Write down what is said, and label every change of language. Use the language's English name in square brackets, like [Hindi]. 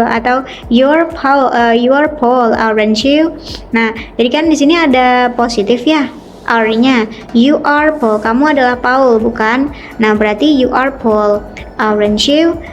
[English] Atau you're Paul, aren't you? [Indonesian] Nah, jadi kan di sini ada positif ya, are-nya. [English] You are Paul, [Indonesian] kamu adalah Paul, bukan? Nah, berarti [English] you are Paul, aren't you?